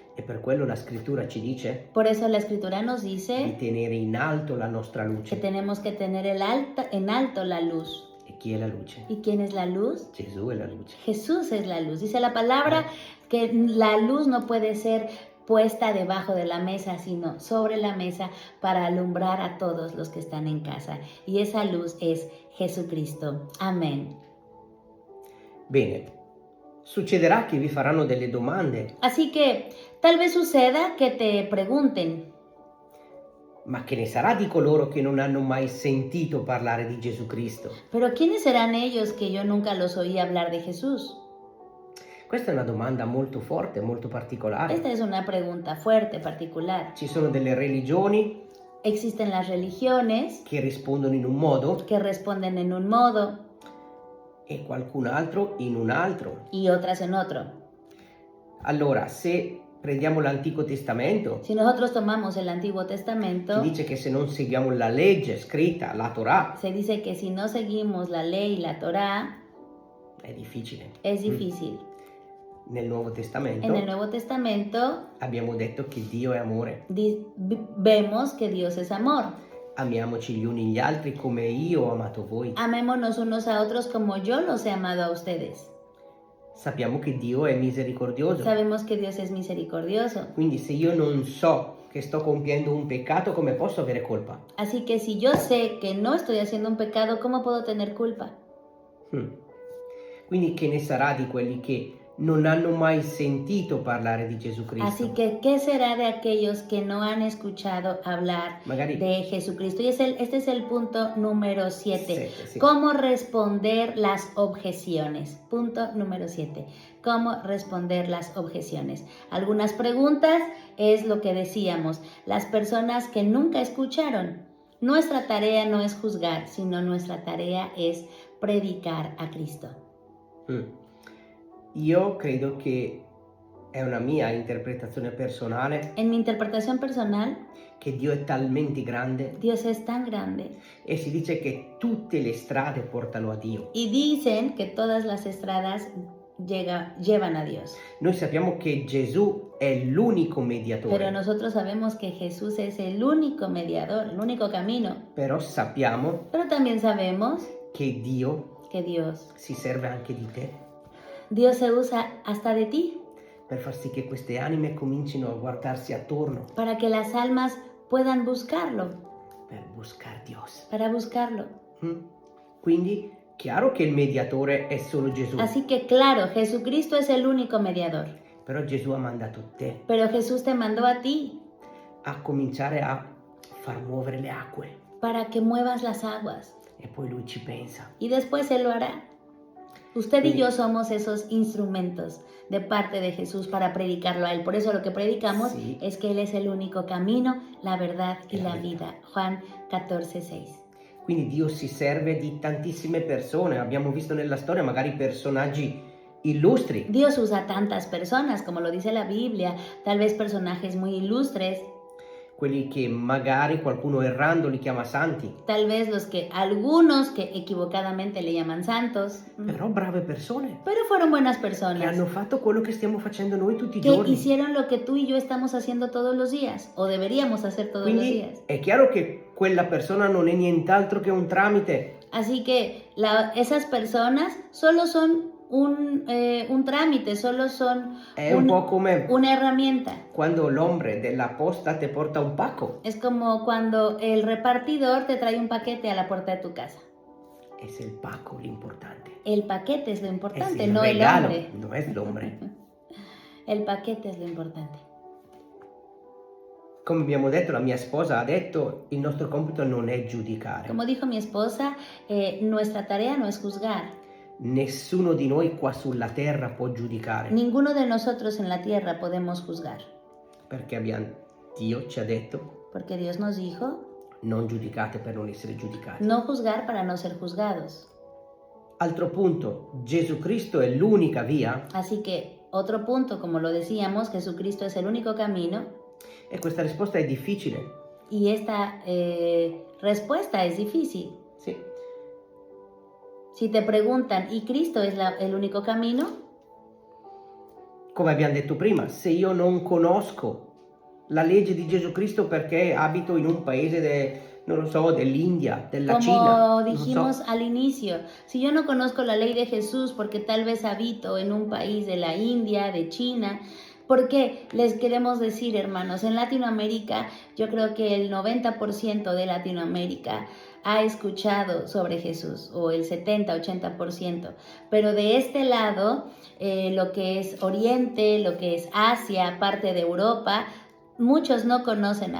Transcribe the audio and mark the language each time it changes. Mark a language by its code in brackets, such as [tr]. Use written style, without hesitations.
[it] E per quello la scrittura ci dice [es] Por eso la escritura nos di dice [it] tenere in alto la nostra [es] que [it] luce. [es] tenemos que tener en alto la luz. [it] E chi è la luce? [es] ¿Y quién es la luz? [it] Gesù è la luce. [es] Jesús es la luz. Dice la palabra que la luz no puede ser puesta debajo de la mesa, sino sobre la mesa para alumbrar a todos los que están en casa. Y esa luz es Jesucristo. Amén. [it] Bene, succederà che vi faranno delle domande, [es] Así que tal vez suceda que te pregunten, [it] ma che ne sarà di coloro che non hanno mai sentito parlare di Gesù Cristo? [es] pero ¿quiénes serán ellos que yo nunca los oí hablar de Jesús? [it] Questa è una domanda molto forte, molto particolare. [es] Esta es una pregunta fuerte, particular. [it] Ci sono delle religioni [es] Existen las religiones [it] che rispondono in un modo [es] que responden en un modo [it] e qualcun altro in un altro. [es] y otras en otro. [it] Allora, se prendiamo l'Antico Testamento, [es] Si nosotros tomamos el Antiguo [it] ci [es] Testamento, [it] dice che se non seguiamo la legge scritta, la Torah, [es] se dice que si no seguimos la ley, la Torá, [it] è difficile. [es] es difícil. [it] Nel Nuovo Testamento [es] En el Nuevo Testamento [it] abbiamo detto che Dio è amore. [es] vemos que Dios es amor. [it] Amiamoci gli uni gli altri come io ho amato voi. [es] Amémonos unos a otros como yo los he amado a ustedes. [it] Sappiamo che Dio è misericordioso. [es] Sabemos que Dios es misericordioso. [it] Quindi se io non so che sto compiendo un peccato, come posso avere colpa? [es] Así que si yo sé que no estoy haciendo un pecado, ¿cómo puedo tener culpa? [it] Quindi che ne sarà di quelli che non hanno mai sentito parlare di Gesù Cristo? [es] Así que, ¿qué será de aquellos que no han escuchado hablar [it] Magari [es] de Jesucristo? Y este es el punto número 7. [it] Sette, sì. [es] ¿Cómo responder las objeciones? Punto número 7. ¿Cómo responder las objeciones? Algunas preguntas es lo que decíamos. Las personas que nunca escucharon. Nuestra tarea no es juzgar, sino nuestra tarea es predicar a Cristo. [it] Io credo che è una mia interpretazione personale [es] En mi interpretación personal, [it] che Dio è talmente grande [es] Dios es tan grande. [it] e si dice che tutte le strade portano a Dio. [es] Y dicen que todas las estradas llevan a Dios. [it] Noi sappiamo che Gesù è l'unico mediatore, [es] Pero nosotros sabemos que Jesús es el único mediador, el único camino. [it] però sappiamo [es] Pero también sabemos [it] che Dio [es] que Dios [it] si serve anche di te [es] se usa hasta de ti [it] per far sì che queste anime comincino a guardarsi attorno [es] para que las almas puedan buscarlo, per buscar Dios. para buscarlo. [it] Quindi, chiaro che il mediatore è solo Gesù, [es] Así que claro, Jesucristo es el único mediador. [it] però Gesù ha mandato te [es] Pero Jesús te mandó a ti [it] a cominciare a far muovere le acque [es] para que muevas las aguas. [it] e poi lui ci pensa. [es] Y después Él lo hará. Usted y [it] Quindi- [es] yo somos esos instrumentos de parte de Jesús para predicarlo a Él. Por eso lo que predicamos Sí. es que Él es el único camino, la verdad y [it] E la la vita. [es] vida. Juan 14:6. [it] Quindi Dio si serve di tantissime persone, abbiamo visto nella storia magari personaggi illustri, [es] Dios usa tantas personas, como lo dice la Biblia, tal vez personajes muy ilustres, [it] quelli che magari qualcuno errando li chiama santi, [es] tal vez algunos que equivocadamente le llaman santos, [it] però brave persone [es] pero fueron buenas [it] che [es] personas [it] hanno fatto quello che stiamo facendo noi tutti i [es] que [it] giorni. [es] hicieron lo que tú y yo estamos haciendo todos los días, o deberíamos hacer todos los [it] Quindi [es] días. [it] è chiaro che quella persona non è nient'altro che un tramite. [es] Así que esas personas solo son un trámite, solo son [it] È un po' come [es] una herramienta. [it] quando l'ombre della posta te porta un pacco. [es] Es como cuando el repartidor te trae un paquete a la puerta de tu casa. Es el [it] pacco l'importante. [es] El paquete es lo Es importante, [it] il [es] no el [it] regalo, [es] hombre. no es l'ombre. El paquete es lo importante. [it] Come abbiamo detto, la mia sposa ha detto, il nostro compito non è giudicare. [es] Como dijo mi esposa, nuestra tarea no es juzgar. [it] Nessuno di noi qua sulla terra può giudicare, [es] Ninguno de nosotros en la tierra podemos juzgar, [it] perché Dio ci ha detto, [es] porque Dios nos dijo, [it] non giudicate per non essere giudicati. [es] no juzgar para no ser juzgados. [it] Altro punto, Gesù Cristo è l'unica via, [es] Así que otro punto, como lo decíamos, Jesucristo es el único camino [it] e questa risposta è difficile. [es] y esta respuesta es difícil. [it] Sì, [es] Si te preguntan, ¿y Cristo es el único camino? [it] come abbiamo detto prima, se io non conosco la legge di Gesù Cristo perché abito in un paese, non lo so, dell'India, della Cina, [es] Como [it] non [es] dijimos [it] so, [es] al inicio, si yo no conozco la ley de Jesús porque tal vez habito en un país de la India, de China, porque les queremos decir, hermanos, en Latinoamérica, yo creo que el 90% de Latinoamérica ha escuchado sobre Jesús, o el 70-80%, pero de este lado, lo que es Oriente, lo que es Asia, parte de Europa, muchos no conocen a